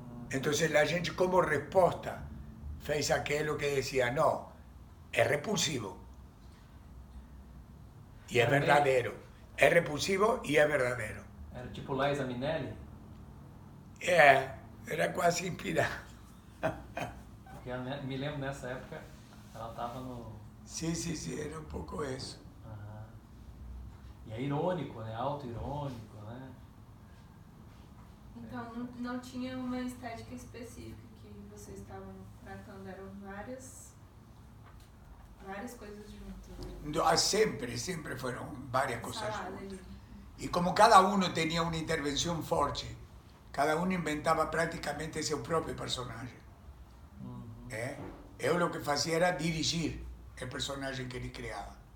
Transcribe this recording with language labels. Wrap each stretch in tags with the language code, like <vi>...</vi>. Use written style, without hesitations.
<es>Entonces la gente como respuesta fez aquello que decía, no, es repulsivo y es verdadero. Es repulsivo y es verdadero.</es> <pt>Era tipo Liza Minnelli? Era quase inspirado. Porque eu me lembro nessa época, ela estava no...</pt> <es>Sí, era un poco eso.</es> <pt>E é irônico, né? Auto-irônico, né? Então não tinha uma estética específica que vocês estavam tratando, eram várias coisas juntas.</pt> <es>Siempre fueron varias cosas juntas. Y como cada uno tenía una intervención fuerte, cada uno inventaba prácticamente su propio personaje. Yo lo que hacía era dirigir el personaje que él creaba.</es>